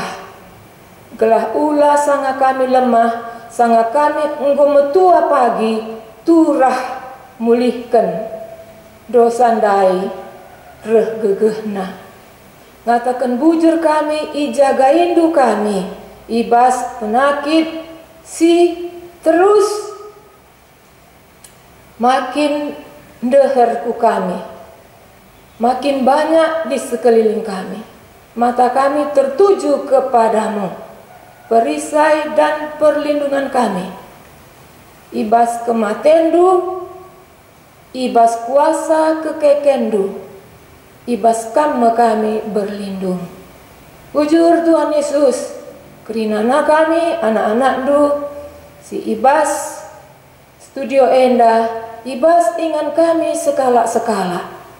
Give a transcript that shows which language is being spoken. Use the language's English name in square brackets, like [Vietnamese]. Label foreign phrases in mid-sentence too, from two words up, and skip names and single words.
[Batak Karo] Gelah ulah sanga kami lemah, sanga kami enggo metua pagi turah mulihkan dosa ndai reh gegehna. Ngatakan bujur kami ijaga indu kami ibas penyakit si [Indonesian] terus makin [Batak Karo] deher ku kami, [Indonesian] makin banyak di sekeliling kami. Mata kami tertuju kepadamu, perisai dan perlindungan kami. [Batak Karo] Ibas kematendu, ibas kuasa kekekendu, ibas kami berlindung. Ujur Tuhan Yesus, kerinana kami anak-anak si ibas studio enda, ibas ingan kami sekala-sekala.